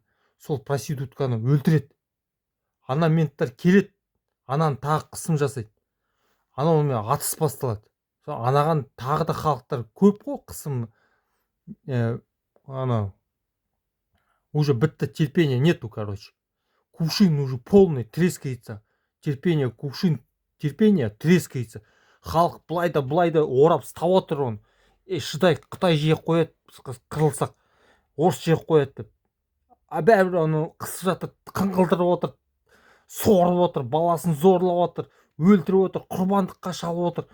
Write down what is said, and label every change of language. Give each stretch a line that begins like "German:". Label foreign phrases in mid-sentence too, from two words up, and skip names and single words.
Kazakh: Сол проститутканы өлтіреді. Менттар келеді, ананы тағы қысым жасайды. Онымен атыс басталады. Анаған тағы да халықтар көп қой қысым. Уже бітті,
Russian: терпения нету, Кувшин уже полный трескается. Кувшин терпения трескается.
Kazakh: Халық былай да орап ұстап отыр оны. Шыдай, Қытай жеп қояды, қырылсақ, орыс жеп қояды деп. Бәрібір оны қысып жатыр, қыңқылдырып отыр, сорып отыр, баласын зорлап отыр, өлтіріп отыр, құрбандыққа шалып отыр.